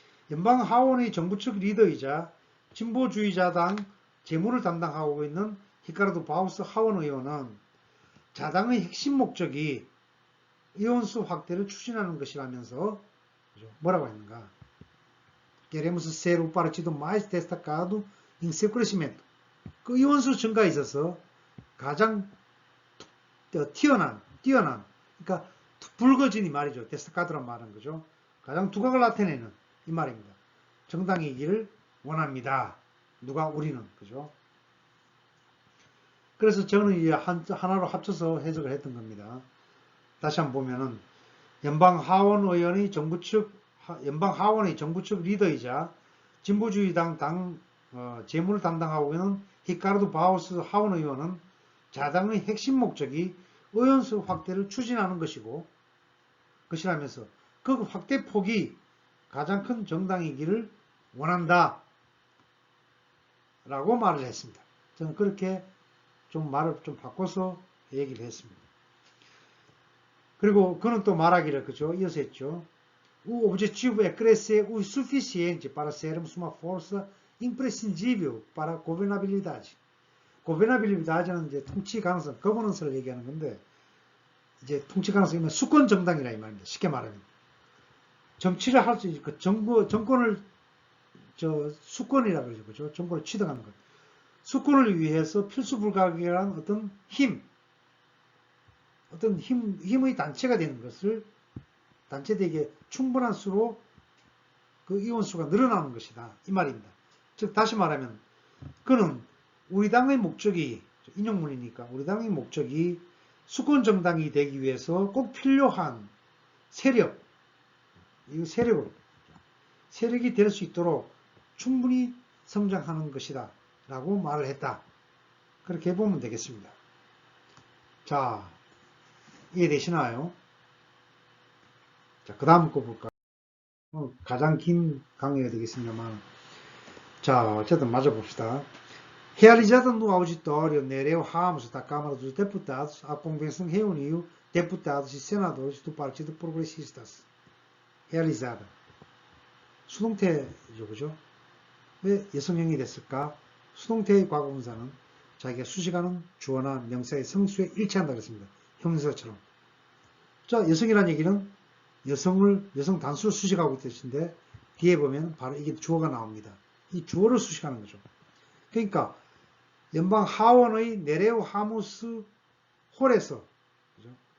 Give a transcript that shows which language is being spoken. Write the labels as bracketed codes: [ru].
[ko] 연방 하원의 정부 측 리더이자 진보주의자당 재무를 담당하고 있는 히카르도 바우스 하원 의원은 자당의 핵심 목적이 의원수 확대를 추진하는 것이라면서 뭐라고 했는가? [pt] Queremos ser o partido mais destacado em seu crescimento. [ko] 그 의원수 증가에 있어서 가장 뛰어난, 그러니까 붉어진 이 말이죠. 데스타카드란 말은 거죠. 가장 두각을 나타내는 이 말입니다. 정당이기를 원합니다. 누가? 우리는. 그죠? 그래서 저는 이제 하나로 합쳐서 해석을 했던 겁니다. 다시 한번 보면은 연방 하원의 정부 측 리더이자 진보주의당 재무를 담당하고 있는 히카르도 바우스 하원 의원은 자당의 핵심 목적이 의원수 확대를 추진하는 것이라면서 그 확대 폭이 가장 큰 정당이기를 원한다 라고 말을 했습니다. 저는 그렇게 좀 말을 좀 바꿔서 얘기를 했습니다. 그리고 그는 또 말하기를, 그죠? 이어서 했죠. [pt] O objetivo é crescer o suficiente para sermos uma força imprescindível para a governabilidade. [ko] governabilidade는 이제 통치 가능성, 거버넌스를 얘기하는 건데, 이제 통치 가능성이면 수권 정당이라 이 말입니다. 쉽게 말하면. 정치를 할 수 있는, 그 정권을, 수권이라 그러죠. 그죠? 정권을 취득하는 것. 수권을 위해서 필수 불가결한 어떤 힘의 단체가 되는 것을 단체되게 충분한 수로 그 의원수가 늘어나는 것이다. 이 말입니다. 즉, 다시 말하면, 그는 우리 당의 목적이, 인용문이니까, 우리 당의 목적이 수권 정당이 되기 위해서 꼭 필요한 세력이 될 수 있도록 충분히 성장하는 것이다. 라고 말을 했다. 그렇게 보면 되겠습니다. 자, 이해되시나요? 자, 그 다음 거 볼까요? 가장 긴 강의가 되겠습니다만. 자, 어쨌든 맞아봅시다. [pt] Realizada no auditório Nereu Ramos, da Câmara dos Deputados, a convenção reuniu deputados e senadores do Partido Progressistas. Realizada. [ko] 수동태죠, 그죠? 왜 여성형이 됐을까? 수동태의 과거분사는 자기가 수식하는 주어나 명사의 성수에 일치한다 그랬습니다. 형용사처럼. 자, 여성이라는 얘기는 여성 단수를 수식하고 있는 뜻인데 뒤에 보면 바로 이게 주어가 나옵니다. 이 주어를 수식하는 거죠. 그러니까 연방 하원의 네레우 하무스 홀에서 그죠?